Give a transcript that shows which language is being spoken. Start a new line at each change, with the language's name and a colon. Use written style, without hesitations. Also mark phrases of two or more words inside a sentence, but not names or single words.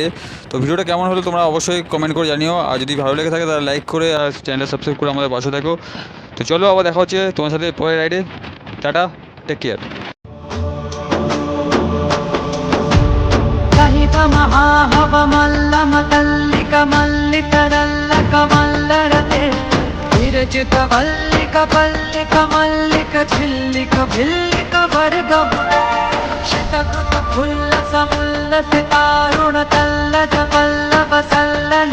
Bangla: তো ভিডিওটা কেমন হলো তোমরা অবশ্যই কমেন্ট করে জানিও, আর যদি ভালো লেগে থাকে তাহলে লাইক করে আর চ্যানেলটা সাবস্ক্রাইব করে আমাদের পাশে থাকো। তো চলো আবার দেখা হচ্ছে তোমার সাথে পরের রাইডে। টাটা,
English: take care.
Sanskrit: कहित महाहव मल्लम तल्लिक मल्लितरल्लक मल्लरते विरचित वल्लिक पल्लिक मल्लिक झिल्लिक भिल्लिक वर्गम शतकृत फुल्ल समुल्लसितारुण तल्लज पल्लव सल्ल